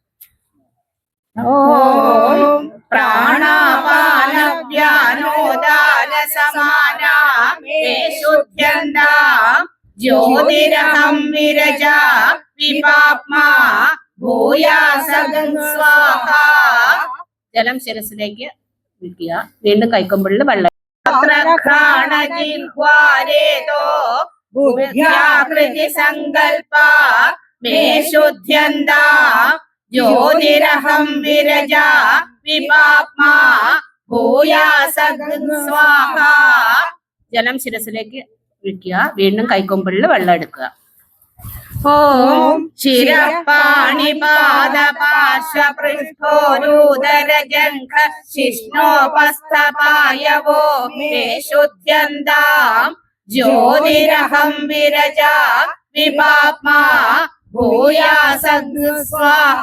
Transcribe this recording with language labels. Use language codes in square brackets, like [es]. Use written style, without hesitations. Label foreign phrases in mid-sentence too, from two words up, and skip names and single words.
[sa] ഓം പ്രാണാപാനവ്യാനോദാനസമാനാ ജ്യോതിരഹം വിരജ വിപാപ്മാ ഭൂയാസഗം സ്വാഹാ. [ml] ജലം ശിരസിലേക്ക് ഒഴിക്കുക. വീണ്ടും കൈക്കൊമ്പിളിൽ വെള്ളം. [sa] ജിഹ്വാരേതോ ബുദ്ധ്യാകൃതി സങ്കൽപ मे शुध्यन्ता ज्योतिरहं विरजा विपाप्मा भूयासगं स्वाहा. [ml] ജലം ശിരസിലേക്ക് ഒഴിക്കുക. വീണ്ടും കൈക്കൊമ്പിളിൽ വെള്ളം എടുക്കുക. [sa] ഓം ശിരപാണിപാദപാർശ്വപൃഷ്ഠോരുദരജംഘ ശിഷ്ണോപസ്ഥപായവോ മേ ശുദ്ധ്യന്താം ജ്യോതിരഹം വിരജാ വിപാപ്മാ ഭൂയാസഗ് സ്വാഹ.